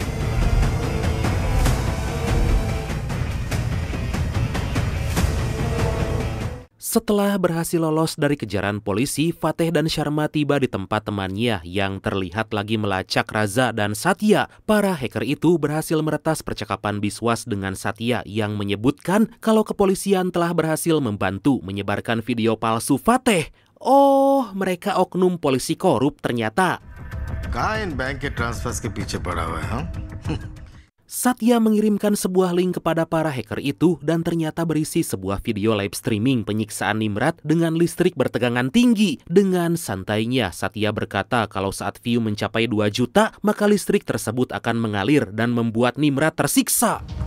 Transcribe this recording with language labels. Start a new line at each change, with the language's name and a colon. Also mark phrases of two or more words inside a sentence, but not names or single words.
Indonesian: Setelah berhasil lolos dari kejaran polisi, Fateh dan Sharma tiba di tempat temannya yang terlihat lagi melacak Raza dan Satya. Para hacker itu berhasil meretas percakapan Biswas dengan Satya yang menyebutkan kalau kepolisian telah berhasil membantu menyebarkan video palsu Fateh. Oh, mereka oknum polisi korup ternyata.
Hindi: कहाँ इन बैंक के ट्रांसफर्स के पीछे पड़ा हुआ है, हाँ?
Indonesian: Satya mengirimkan sebuah link kepada para hacker itu dan ternyata berisi sebuah video
English: live streaming
Indonesian: penyiksaan Nimrat dengan listrik bertegangan tinggi. Dengan santainya, Satya berkata kalau saat view mencapai 2 juta, maka listrik tersebut akan mengalir dan membuat Nimrat tersiksa.